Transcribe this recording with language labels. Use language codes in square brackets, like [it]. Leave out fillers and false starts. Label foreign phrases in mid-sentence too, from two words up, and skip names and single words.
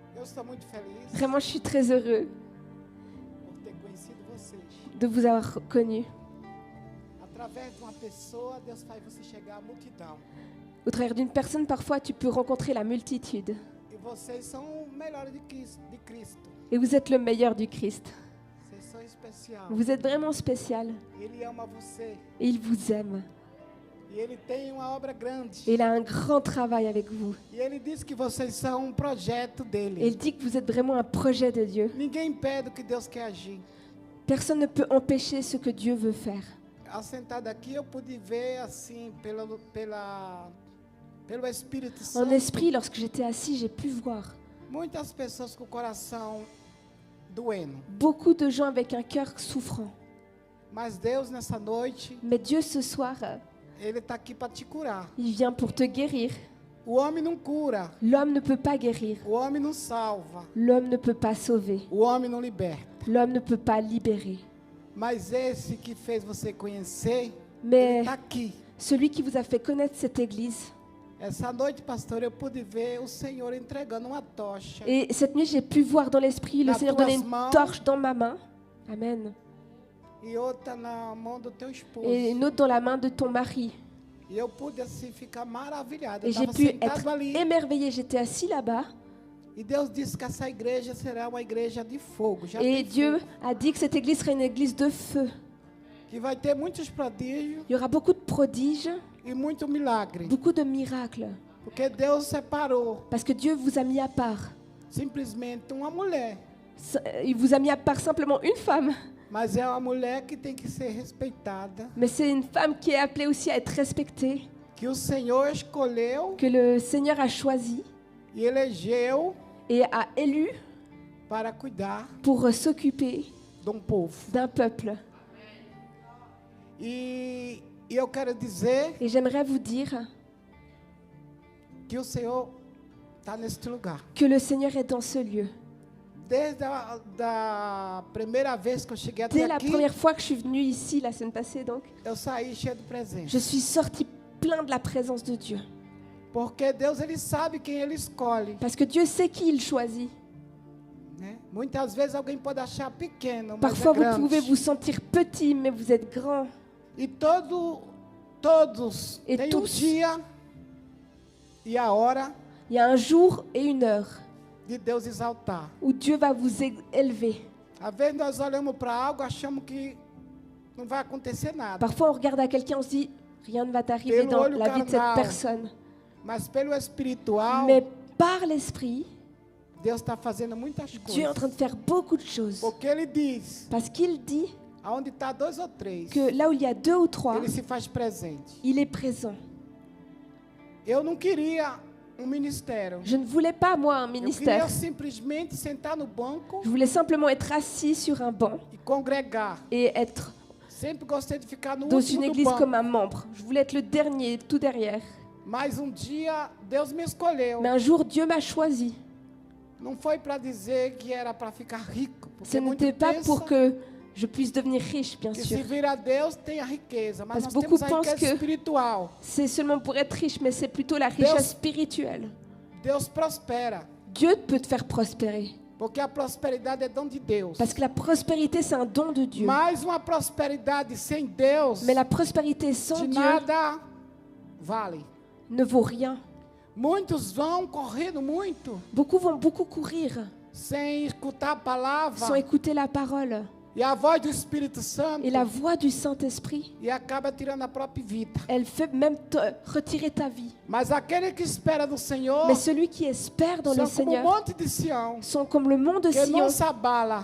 [pt] estou muito feliz [fr] Vraiment, je suis très heureux [pt] por ter conhecido vocês. [fr] de vous avoir connu. [pt] Através de uma pessoa, Deus faz você chegar à multidão. [fr] Au travers d'une personne, parfois, tu peux rencontrer la multitude. [pt] E vocês são o melhor de Cristo. [fr] Et vous êtes le meilleur du Christ. [pt] Vocês são especial. [fr] Vous êtes vraiment spécial. [pt] Ele ama você. [fr] Et il vous aime. [pt] E ele tem uma obra grande. [fr] Et il a un grand travail avec vous. [pt] E ele diz que vocês são um projeto [fr] Et il [pt] dele. [fr] dit que vous êtes vraiment un projet de Dieu. [pt] Ninguém impede o que Deus quer agir. [fr] Personne ne peut empêcher ce que Dieu veut faire. [pt] Assentado aqui, eu pude ver assim, pelo Espírito [fr] En [pt] Santo, [fr] esprit, lorsque j'étais assis, j'ai pu voir [pt] muitas pessoas com o coração doendo. [fr] beaucoup de gens avec un cœur souffrant. [pt] Mas Deus, nessa noite, [fr] Mais Dieu, ce soir, [pt] Ele está aqui para te curar. [fr] il vient pour te guérir. [pt] O homem não cura. [fr] L'homme ne peut pas guérir. [pt] O homem não salva. [fr] L'homme ne peut pas sauver. [pt] O homem não liberta. [fr] L'homme ne peut pas libérer. [pt] Mas esse que fez você conhecer, Ele [fr] Mais [pt] está aqui. [fr] celui qui vous a fait connaître cette église, [pt] Essa noite, pastor, eu pude ver o Senhor entregando uma tocha. [fr] et cette nuit, j'ai pu voir dans l'esprit le Dans Seigneur [pt] tuas [fr] donner une [pt] mãos. [fr] torche dans ma main. Amen. [pt] E outra na mão do teu esposo. [fr] Et une autre dans la main de ton mari. [pt] E eu pude assim ficar maravilhado. Eu [fr] Et j'ai [pt] estava [fr] pu [pt] sentado [fr] être [pt] ali. [fr] émerveillée. J'étais assis là-bas. [pt] E Deus disse que essa igreja será uma igreja de fogo. Já [fr] Et [pt] tem [fr] Dieu [pt] fogo. [fr] a dit que cette église serait une église de feu. [pt] Que vai ter muitos prodígios [fr] Il y aura beaucoup de prodiges, [pt] e muito milagre. [fr] beaucoup de miracles. [pt] Porque Deus separou [fr] Parce que Dieu vous a mis à part. [pt] simplesmente uma mulher. [fr] Il vous a mis à part simplement une femme. [pt] Mas é uma mulher que tem que ser respeitada. [fr] Mais c'est une femme qui est appelée aussi à être respectée, [pt] Que o Senhor escolheu [fr] que le Seigneur a choisie [pt] e elegeu [fr] et a élue [pt] para cuidar [fr] pour s'occuper [pt] de povo. [fr] d'un peuple. [pt] E eu quero dizer [fr] Et j'aimerais vous dire [pt] que o Senhor está neste lugar. [fr] que le Seigneur est dans ce lieu. [pt] Desde da primeira vez que eu cheguei até [fr] Dès la [pt] aqui, [fr] première fois que je suis venue ici, la semaine passée donc, [pt] eu saí cheio de presente. [fr] je suis sortie plein de la présence de Dieu. [pt] Porque Deus, Ele sabe quem Ele escolhe. [fr] Parce que Dieu sait qui il choisit. [pt] Né? Muitas vezes alguém pode achar pequeno, mas [fr] Parfois, [pt] é [fr] vous [pt] grande. [fr] pouvez vous sentir petit, mais vous êtes grand. [pt] E todos [fr] Et [pt] têm [fr] tous. [pt] o dia e a hora [fr] Il y a un jour et une heure [pt] de Deus exaltar. [fr] où Dieu va vous élever. [pt] Às vezes nós olhamos para algo, achamos que não vai acontecer nada. [fr] Parfois, on regarde à quelqu'un, on se dit, rien ne va t'arriver [pt] Pelo [fr] dans [pt] olho [fr] la vie de cette [pt] carnal. [fr] personne. [pt] Mas pelo espiritual, [fr] Mais par l'Esprit, [pt] Deus está fazendo muitas [fr] Dieu est en train [pt] coisas. [fr] de faire beaucoup de choses. [pt] Porque Ele diz, [fr] Parce qu'il dit [pt] aonde está dois ou três, [fr] que là où il y a 2 ou 3, [pt] Ele se faz presente. [fr] il est présent. [pt] Eu não queria ministério. [fr] Je ne voulais pas, moi, un [pt] Eu queria [fr] ministère. [pt] simplesmente sentar no banco [fr] Je voulais simplement être assis sur un banc [pt] e congregar. [fr] et être [pt] Sempre gostei de ficar no [fr] dans [pt] último [fr] une [pt] do [fr] église [pt] banco. [fr] comme un membre. Je voulais être le dernier, tout derrière. [pt] Mas dia Deus me escolheu. [fr] Mais un jour, Dieu m'a choisi. [pt] Não foi para dizer que era para ficar rico, [fr] Ce [pt] porque muito [fr] n'était pas [pt] pensa [fr] pour que je puisse devenir riche, bien [pt] que [fr] sûr. [pt] se vir a Deus tem a riqueza, mas [fr] Parce [pt] nós [fr] que beaucoup [pt] temos a riqueza [fr] pensent que- [pt] espiritual. [fr] C'est seulement pour être riche, mais c'est plutôt la richesse spirituelle. [pt] Deus prospera, [fr] Dieu peut te faire prospérer. [pt] porque a prosperidade é dom de Deus. [fr] Parce que la prospérité, c'est un don de Dieu. [pt] Mas uma prosperidade sem Deus [fr] Mais la prospérité sans [pt] de [fr] Dieu [pt] nada vale. [fr] ne vaut rien. [pt] Muitos vão correndo muito [fr] Beaucoup vont beaucoup courir [pt] sem escutar a [fr] sans [pt] palavra [fr] écouter la parole [pt] e a voz do Espírito Santo [fr] et la voix du Saint-Esprit. [pt] e acaba tirando a própria vida. [fr] Elle fait même retirer ta vie. [pt] Mas aquele que espera no Senhor [fr] Mais celui qui espère dans le [pt] são como o [fr] Seigneur [pt] monte de Sião, [fr] sont comme le mont de [pt] que [fr] Sion, [pt] não se abala,